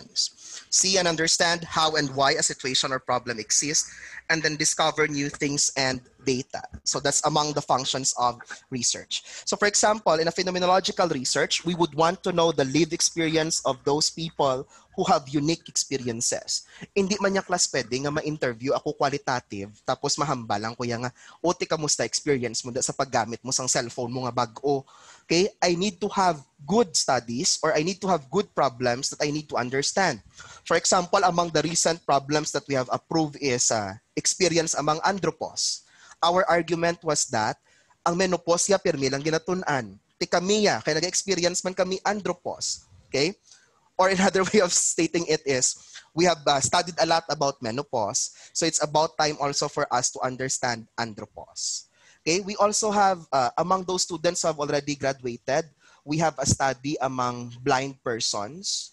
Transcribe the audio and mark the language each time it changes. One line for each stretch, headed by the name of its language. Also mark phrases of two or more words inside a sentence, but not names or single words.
English: See and understand how and why a situation or problem exists, and then discover new things and data. So that's among the functions of research. So for example, in a phenomenological research, we would want to know the lived experience of those people who have unique experiences.
Hiligaynon: Hindi man niya class pwede nga ma-interview ako qualitative, tapos mahambalang ko nga, ti kamusta experience mo sa paggamit mo sang cellphone mo nga bag-o.
English: Okay, I need to have good studies or I need to have good problems that I need to understand. For example, among the recent problems that we have approved is experience among andropause. Our argument was that
Hiligaynon: ang menopause ya pirmi lang ginatun-an. Ti kami ya, kaya nag-experience man kami andropause.
English: Okay? Or another way of stating it is, we have studied a lot about menopause, so it's about time also for us to understand andropause. Okay, we also have, among those students who have already graduated, we have a study among blind persons.